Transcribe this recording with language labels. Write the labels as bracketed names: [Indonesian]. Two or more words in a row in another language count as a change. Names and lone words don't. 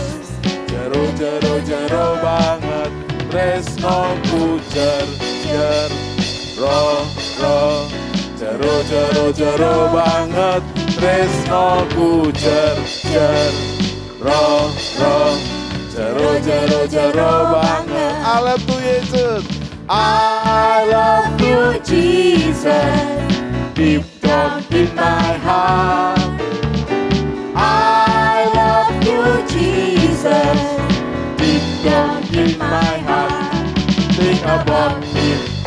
[Javanese] Jero banget. Tresnoku jero banget. Tresnoku jero banget. [English] I love you Yesus. I love you Jesus. Deep down in my heart. I love you Jesus. Deep down in my heart. Think about Him.